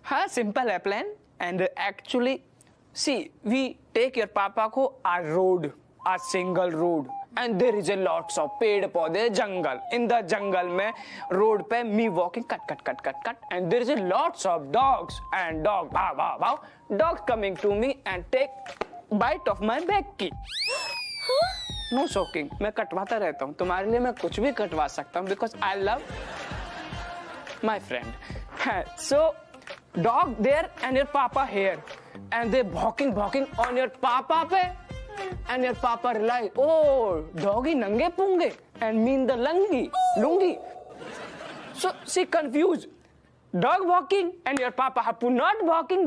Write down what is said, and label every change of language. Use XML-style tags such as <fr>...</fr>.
<en>Simple है plan. And actually, see, we take your papa को a single road. And there is a lots of</en> <hi>पेड़ पौधे</hi> <en>jungle. In the jungle में road पे me walking cut. And there is a lots of dogs and bow. Dogs coming to me and take bite of my back key. No shocking.</en> <hi>मैं कटवाता रहता हूँ. तुम्हारे लिए मैं कुछ भी कटवा सकता हूँ</hi> <en>because I love my friend. So dog there and your papa here, and they barking on your papa पे. And your papa realized, oh, doggy nange punge and mean the lungi. So she confused. Dog walking and your papa Happu not walking.</en>